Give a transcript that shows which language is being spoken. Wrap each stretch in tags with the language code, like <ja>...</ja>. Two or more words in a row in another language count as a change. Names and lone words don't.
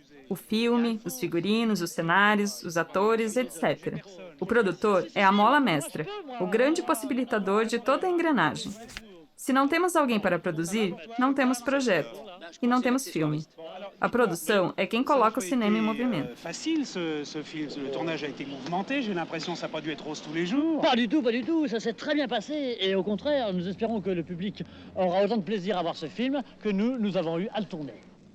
<pt>O filme, os figurinos, os cenários, os atores, etc. O produtor é a mola mestra, o grande possibilitador de toda a engrenagem. Se não temos alguém para produzir, não temos projeto. E não temos filme. A produção é quem coloca o cinema em movimento.</pt> <fr>Facile ce film, le tournage a été mouvementé, j'ai l'impression que ça n'a pas dû être rose tous les jours. Pas du tout, ça s'est très bien passé et au contraire, nous espérons que le public aura autant de plaisir à voir ce film que nous avons eu à le tourner.</fr>